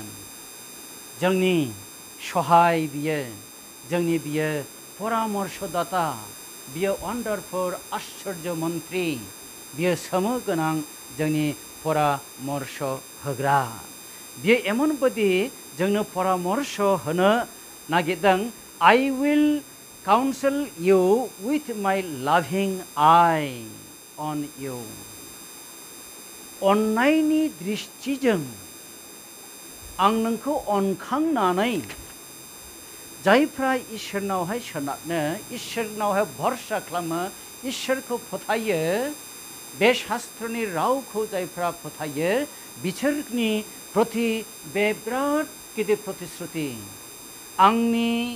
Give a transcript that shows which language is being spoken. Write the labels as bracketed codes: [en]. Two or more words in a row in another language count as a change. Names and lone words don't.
[brx] जोंनि सहाय बियो, जोंनि बियो परामर्शदाता, बियो वन्डारफुल आश्चर्य मन्त्रि, बियो सोमो गोनां जोंनि परामर्श होग्रा। बियो एमनबादि जोंनो परामर्श होनो नागिरदों, [en] I will counsel you with my loving eye on you. [brx] अन्नायनि दृष्टिजों आं नोंखौ अनखांनानै, जायफ्रा इसोरनावहाय सोनारनो, इसोरनावहाय भरसा खालामो, इसोरखौ फोथायो, बे शास्त्रनि रावखौ जायफ्रा फोथायो, बिसोरनि प्रति बे बिराद गिदिर प्रतिश्रुति, आंनि